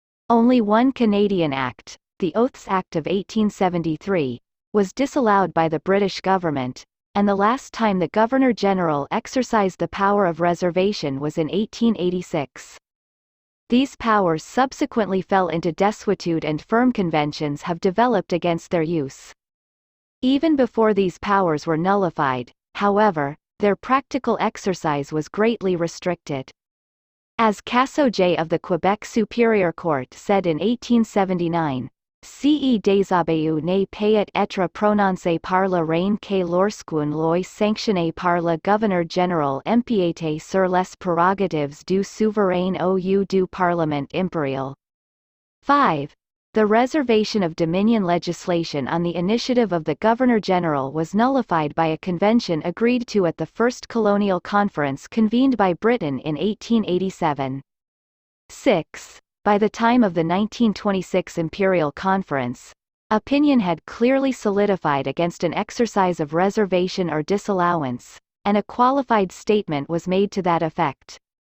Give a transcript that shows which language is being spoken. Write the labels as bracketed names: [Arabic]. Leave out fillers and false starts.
[English] Only one Canadian Act, the Oaths Act of 1873, was disallowed by the British government, and the last time the Governor-General exercised the power of reservation was in 1886. These powers subsequently fell into desuetude and firm conventions have developed against their use. Even before these powers were nullified, however, their practical exercise was greatly restricted. As Cassault J of the Quebec Superior Court said in 1879, [French] Ce déshabillé ne peut être prononcé par la reine que lorsqu'une loi sanctionnée par le gouverneur-général empiète sur les prérogatives du souverain ou du parlement impérial. 5. [English] The reservation of dominion legislation on the initiative of the Governor-General was nullified by a convention agreed to at the First Colonial Conference convened by Britain in 1887. 6. By the time of the 1926 Imperial Conference, opinion had clearly solidified against an exercise of reservation or disallowance, and a qualified statement was made to that effect.